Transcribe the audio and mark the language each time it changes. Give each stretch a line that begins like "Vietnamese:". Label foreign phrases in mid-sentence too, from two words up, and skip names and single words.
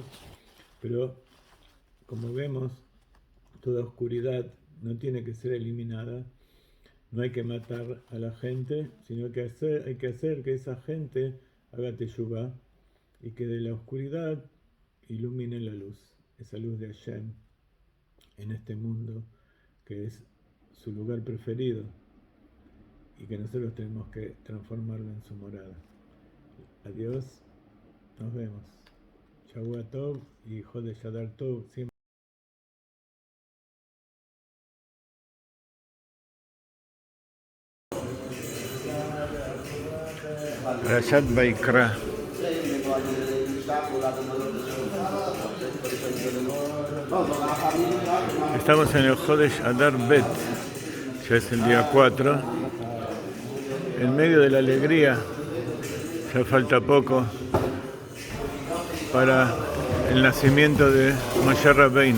Spanish: Pero, como vemos, toda oscuridad no tiene que ser eliminada, no hay que matar a la gente, sino que hay que hacer que esa gente haga teshuvá y que de la oscuridad ilumine la luz, esa luz de Hashem en este mundo que es su lugar preferido y que nosotros tenemos que transformarlo en su morada. Adiós, nos vemos.
Hebrew: שבוע טוב y חודש אדר טוב.
Spanish: Siempre. Parashat Vaikra. Estamos en el Jodesh Adar Bet, ya es el día 4. En medio de la alegría, ya falta poco para el nacimiento de Moshe Rabbeinu.